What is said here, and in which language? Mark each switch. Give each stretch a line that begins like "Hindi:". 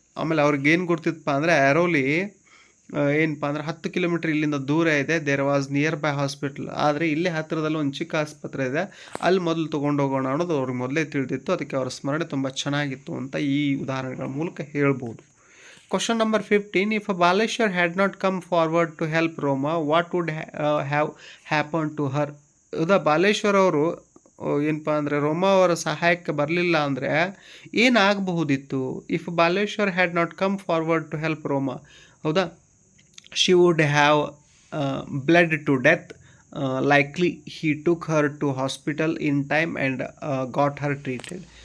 Kannada: ಆಮೇಲೆ ಅವ್ರಿಗೇನು ಗೊತ್ತಿತ್ತಪ್ಪ ಅಂದರೆ ಐರೋಲಿ ಏನಪ್ಪ ಅಂದರೆ 10 ಕಿಲೋಮೀಟರ್ ಇಲ್ಲಿಂದ ದೂರ ಇದೆ.
English: There was nearby hospital.
Kannada: ಆದರೆ ಇಲ್ಲೇ ಹತ್ತಿರದಲ್ಲಿ ಒಂದು ಚಿಕ್ಕ ಆಸ್ಪತ್ರೆ ಇದೆ, ಅಲ್ಲಿ ಮೊದಲು ತೊಗೊಂಡು ಹೋಗೋಣ ಅನ್ನೋದು ಅವ್ರಿಗೆ ಮೊದಲೇ ತಿಳಿದಿತ್ತು. ಅದಕ್ಕೆ ಅವರ ಸ್ಮರಣೆ ತುಂಬ ಚೆನ್ನಾಗಿತ್ತು ಅಂತ ಈ ಉದಾಹರಣೆಗಳ ಮೂಲಕ ಹೇಳ್ಬೋದು.
English: Question number 15. If Baleshwar had not come forward to help Roma, what would have happened to her?
Kannada: ಹೌದಾ, ಬಾಲೇಶ್ವರ್ ಅವರು ಏನಪ್ಪ ಅಂದರೆ ರೋಮಾ ಅವರ ಸಹಾಯಕ್ಕೆ ಬರಲಿಲ್ಲ ಅಂದರೆ ಏನಾಗಬಹುದಿತ್ತು?
English: If Baleshwar had not come forward to help Roma, ಹೌದಾ, she would have blood to death. Likely he took her to hospital in time and got her treated.